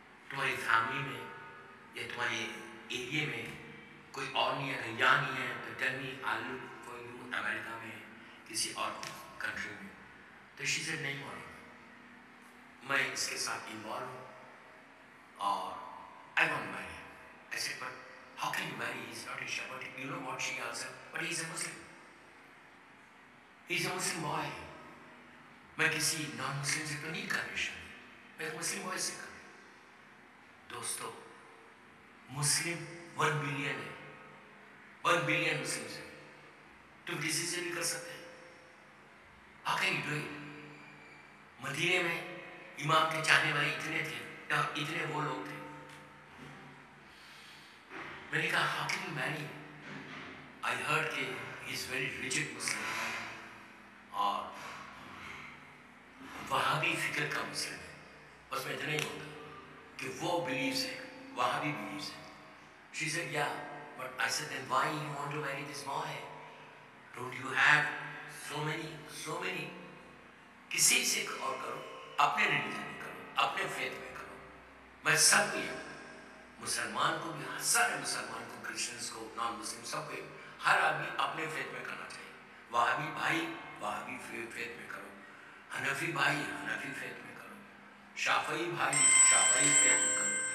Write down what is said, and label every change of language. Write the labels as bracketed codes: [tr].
[hi] तुम्हारी फैमिली में या तुम्हारे एरिया में कोई और नहीं है, यहाँ नहीं है, तो [en] tell me, I will look for you [hi] America में, किसी और कंट्री में। तो शी सेड नहीं मौलाना, मैं इसके साथ इन्वॉल्व हूँ और [en] I want to marry. I said, but how can you marry? He's not a Shia, but you know what she answered? But he's a Muslim. He's a Muslim boy. [hi] मैं किसी non Muslim से तो नहीं कर रही शादी, मैं मुस्लिम boy से कर रही। दोस्तों, मुस्लिम 1 बिलियन है, 1 बिलियन मुस्लिम है, तुम किसी से भी कर सकते हैं। [en] How can you do it? [hi] मदीने में इमाम के चाहने वाले इतने थे, इतने वो लोग थे। मैंने कहा [en] how can you marry? I heard कि he is very rigid Muslim [hi] और वहाबी फिक्र का मुस्लिम है। बस मैं इतना ही बोलता कि वो बिलीव्स है, वहाबी बिलीव्स है। [en] She said yeah, but I said then why you want to marry this boy? Don't you have so many? [hi] किसी से और करो, अपने रिलीजन में करो, अपने फेथ में करो। मैं सबको ये, मुसलमान को भी, सारे मुसलमान को, क्रिश्चियंस को, नॉन मुस्लिम सबको, हर आदमी अपने फेथ में करना चाहिए। वहाबी भाई वहाबी फेथ में करो, हनफी भाई हनफी फेथ में करो, शाफई भाई शाफई फेथ में करो।